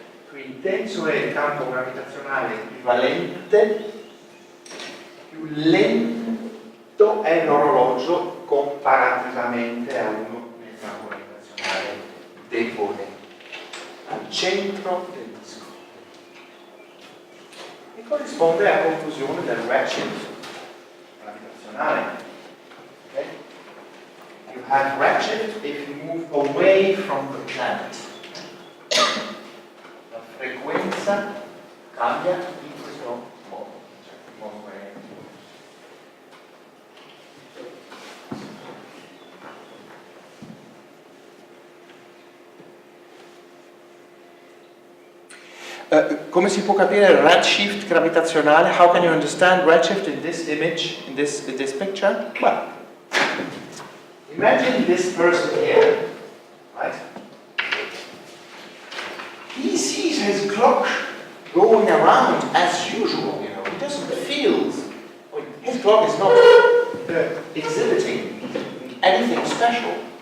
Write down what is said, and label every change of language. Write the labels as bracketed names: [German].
[Italian] Più intenso è il campo gravitazionale equivalente, più lento è l'orologio comparativamente a uno nel campo gravitazionale debole, al centro del disco. E corrisponde alla conclusione del ratchet gravitazionale. Okay? [English] You have ratchet if you move away from the planet. [Italian] La frequenza cambia in questo modo, cioè in modo come si può capire redshift gravitazionale? [English] How can you understand redshift in this image, in this picture? Well, imagine this person here, right? He sees his clock going around as usual, you know. He doesn't feel, his clock is not exhibiting anything special.